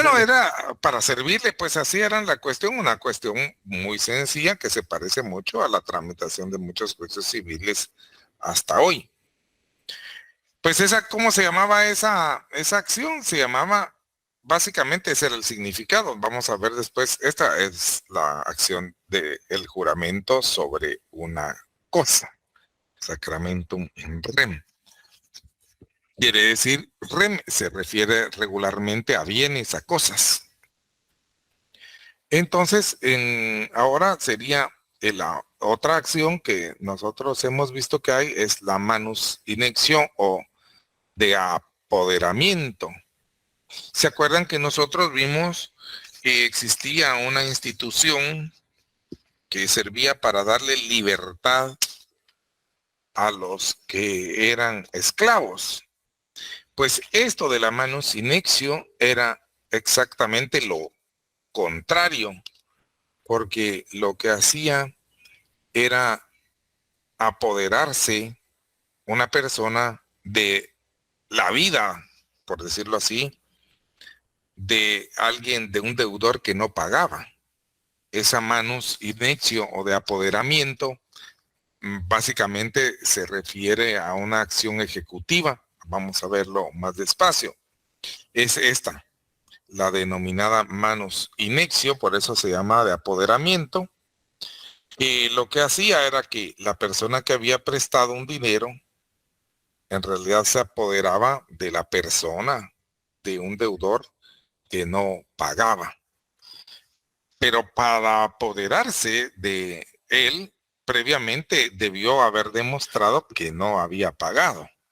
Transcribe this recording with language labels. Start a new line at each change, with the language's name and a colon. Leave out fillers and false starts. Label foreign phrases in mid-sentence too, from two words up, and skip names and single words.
Spanish: Bueno, era para servirle, pues así era la cuestión, una cuestión muy sencilla que se parece mucho a la tramitación de muchos juicios civiles hasta hoy. Pues ¿cómo se llamaba esa acción? Se llamaba, básicamente ese era el significado. Vamos a ver después, esta es la acción del juramento sobre una cosa.
Latin: Sacramentum in rem.
Spanish: Quiere decir, rem se refiere regularmente a bienes, a cosas. Entonces, ahora sería otra acción que nosotros hemos visto que hay es la
Latin: manus inexio
Spanish: o de apoderamiento. ¿Se acuerdan que nosotros vimos que existía una institución que servía para darle libertad a los que eran esclavos? Pues esto de la
Latin: manus inexio
Spanish: era exactamente lo contrario, porque lo que hacía era apoderarse una persona de la vida, por decirlo así, de alguien, de un deudor que no pagaba. Esa
Latin: manus inexio
Spanish: o de apoderamiento básicamente se refiere a una acción ejecutiva. Vamos a verlo más despacio. Es esta, la denominada
Latin: manus inexio,
Spanish: por eso se llama de apoderamiento. Y lo que hacía era que la persona que había prestado un dinero, en realidad se apoderaba de la persona, de un deudor que no pagaba. Pero para apoderarse de él, previamente debió haber demostrado que no había pagado.